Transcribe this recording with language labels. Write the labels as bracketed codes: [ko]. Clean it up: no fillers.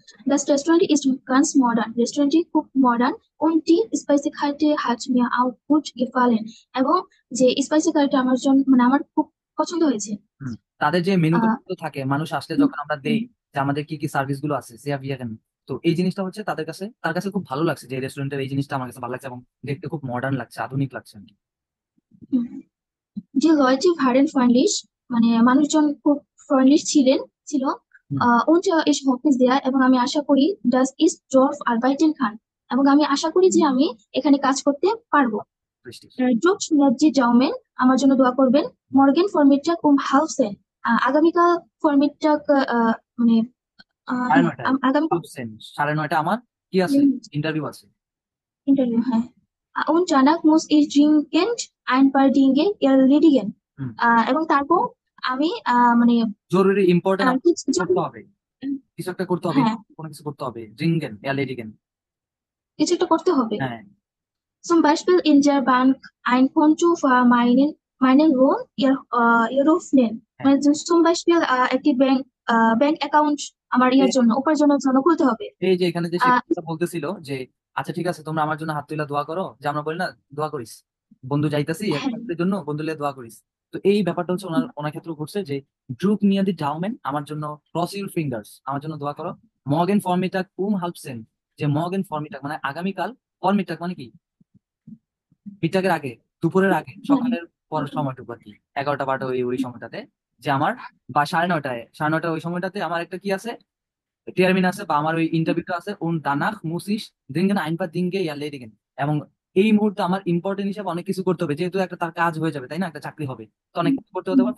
[de] Das Restaurant ist ganz modern. [bn] রেস্টুরেন্টটি খুব modern [de] und die Speisekarte hat mir auch gut gefallen. [bn] এবং যে spicy কারিটা আমার জন্য, মানে আমার খুব পছন্দ হয়েছে। তাদের যে মেনু থাকে, মানুষ আসলে যখন আমরা দেই যে আমাদের কি কি সার্ভিস গুলো আছে, তো এই জিনিসটা হচ্ছে তার কাছে খুব ভালো লাগছে, যে রেস্টুরেন্টের এই জিনিসটা আমার কাছে ভালো লাগছে এবং দেখতে খুব মডার্ন লাগছে, আধুনিক লাগছে আর কি। [de] Die Leute waren freundlich, [bn] মানে মানুষজন খুব ফ্রেন্ডলি ছিল। [de] und ich hoffe sehr, [bn] এবং আমি আশা করি [de] dass ich dort arbeiten kann, [bn] এবং আমি আশা করি যে আমি এখানে কাজ করতে পারবো। [de] drückt mir die Daumen, [bn] আমার জন্য দোয়া করবেন। [de] morgen Vormittag um 9:30, [bn] আগামীকাল ফরমিটটাক মানে আগামীকাল 9:30 আমার কি আছে, ইন্টারভিউ আছে। ইন্টারভিউ, হ্যাঁ। [de] und danach muss ich dringend ein paar Dinge erledigen, [bn] এবং তারপর আমি মানে জরুরি ইম্পর্টেন্ট কিছু করতে হবে, কিছু একটা করতে হবে, হ্যাঁ, কোনো কিছু করতে হবে, [de] dringend erledigen, [bn] কিছু একটা করতে হবে। হ্যাঁ। [de] Zum Beispiel in der Bank ein Konto für meinen Lohn eröffnen, মানে zum Beispiel [bn] একটি ব্যাংক অ্যাকাউন্ট আমার জন্য, উপার্জনের জন্য খুলতে হবে। এই যে এখানে যে শিক্ষকটা বলতেছিল যে আচ্ছা ঠিক আছে, তোমরা আমার জন্য হাত তুলে দোয়া করো, যে আমরা বলি না দোয়া করিস, বন্ধু যাইতাছি একজনের জন্য, বন্ধু লিয়ে দোয়া করিস। তো এই ব্যাপারটা হচ্ছে ওনার ক্ষেত্রে ঘটছে, যে ড্রুক নিয়ে দি ডাউমেন, আমার জন্য [en] cross your fingers, [bn] আমার জন্য দোয়া করো। মর্গেন ফরমিটাগ হাল্পসেন, যে মর্গেন ফরমিটাগ মানে আগামীকাল, ফরমিটাগ মানে কি, মিটাগের আগে, দুপুরের আগে, সকালের পর সময়টুকু আর কি, 11টা-12টা ওই সময়টাতে, যে আমার বা 9:30 ওই সময়টাতে আমার একটা কি আছে, টার্মিন আছে, বা আমার ওই ইন্টারভিউটা আছে, [de] und danach muss ich dringend ein paar Dinge erledigen, [bn] এবং এই মুহূর্তে আমার ইম্পর্টেন্ট হিসেবে অনেক কিছু করতে হবে, যেহেতু একটা তার কাজ হয়ে যাবে, তাই না, একটা চাকরি হবে, তো অনেক কিছু করতে হতে পারে।